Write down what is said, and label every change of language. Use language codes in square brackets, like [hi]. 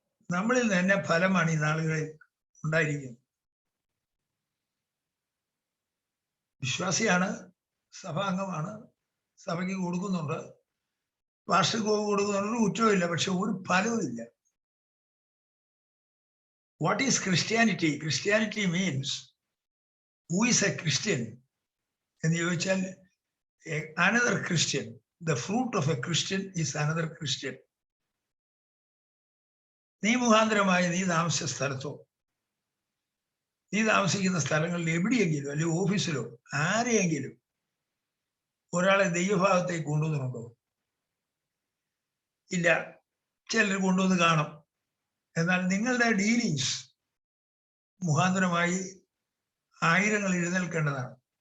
[ml] നമ്മളിൽ തന്നെ ഫലമാണ് ഈ നാളുകളിൽ ഉണ്ടായിരിക്കുന്നത്. വിശ്വാസിയാണ്, സഭാംഗമാണ്, സഭയ്ക്ക് കൊടുക്കുന്നുണ്ട്, പാസ്റ്റർക്ക് കൊടുക്കുന്നുണ്ട്, ഒരു കുറ്റവും ഇല്ല. പക്ഷെ ഒരു ഫലവും ഇല്ല. [en] What is Christianity? Christianity means, who is a Christian? [ml] എന്ന് ചോദിച്ചാൽ [en] another Christian. The fruit of a Christian is another Christian. [ml] നീ മുഖാന്തരമായി നീ താമസിച്ച സ്ഥലത്തോ, നീ താമസിക്കുന്ന സ്ഥലങ്ങളിൽ എവിടെയെങ്കിലും, അല്ലെങ്കിൽ ഓഫീസിലോ ആരെയെങ്കിലും ഒരാളെ ദൈവഭാഗത്തേക്ക് കൊണ്ടുവന്നുണ്ടോ? ഇല്ല. ചിലർ കൊണ്ടുവന്ന് കാണും. എന്നാൽ നിങ്ങളുടെ ഡീലിങ്സ് മുഖാന്തരമായി ആയിരങ്ങൾ എഴുന്നേൽക്കേണ്ടതാണ്.